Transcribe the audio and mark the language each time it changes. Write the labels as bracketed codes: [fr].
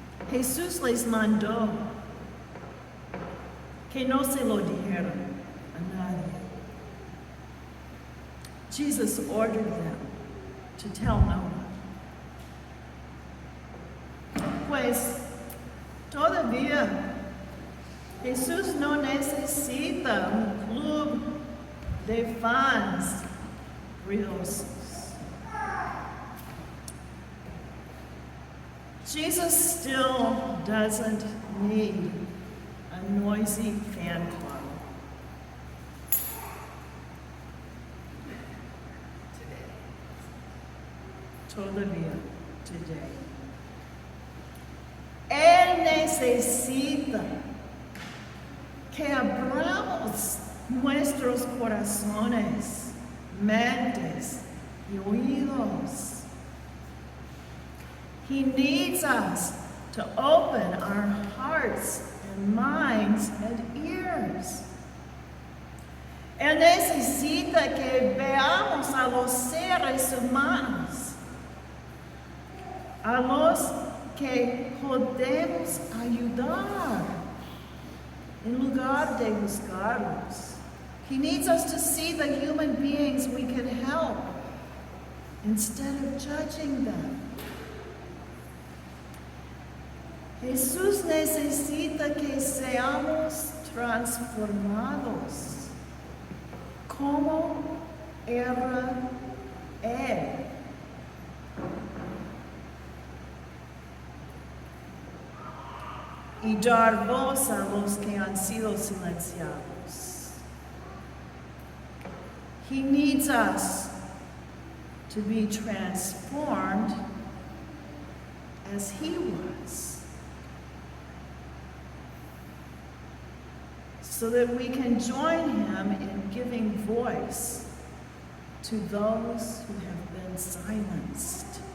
[es] Jesús les mandó que no se lo dijeran a nadie. [en] Jesus ordered them to tell no one. [es] Pues todavía Jesús no necesita un club de fans ruidosos. [en] Jesus still doesn't need a noisy fan club. [es] todavía [en] today. [es] Él necesita que abramos nuestros corazones, mentes y oídos. [en] He needs us to open our hearts and minds and ears. [es] Él necesita que veamos a los seres humanos, a los que podemos ayudar en lugar de buscarlos. [en] He needs us to see the human beings we can help instead of judging them. [es] Jesús necesita que seamos transformados como era Él. Y dar voz a los que han sido silenciados. [en] He needs us to be transformed as He was, so that we can join Him in giving voice to those who have been silenced.